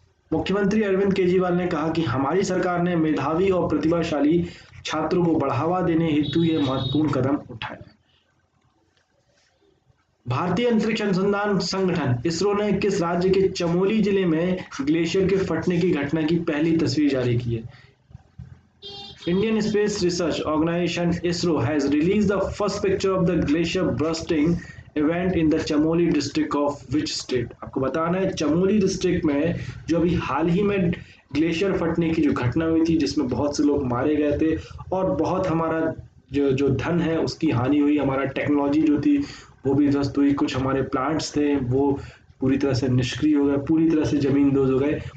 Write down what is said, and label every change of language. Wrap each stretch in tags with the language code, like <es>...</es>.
<hi>मुख्यमंत्री अरविंद केजरीवाल ने कहा कि हमारी सरकार ने मेधावी और प्रतिभाशाली छात्रों को बढ़ावा देने हेतु ये महत्वपूर्ण कदम उठाए। भारतीय अंतरिक्ष अनुसंधान संगठन इसरो ने किस राज्य के चमोली जिले में ग्लेशियर के फटने की घटना की पहली तस्वीर जारी की है?</hi> <en>Indian Space Research Organization ISRO has released the first picture of the glacier bursting event in the Chamoli district of which state?</en> <hi>आपको बताना है चमोली डिस्ट्रिक्ट में जो अभी हाल ही में ग्लेशियर फटने की जो घटना हुई थी जिसमें बहुत से लोग मारे गए थे और बहुत हमारा जो धन है उसकी हानि हुई, हमारा टेक्नोलॉजी जो थी वो भी ध्वस्त हुई, कुछ हमारे प्लांट्स थे वो पूरी तरह से निष्क्रिय हो गए, पूरी तरह से जमीन दोज हो गए।</hi>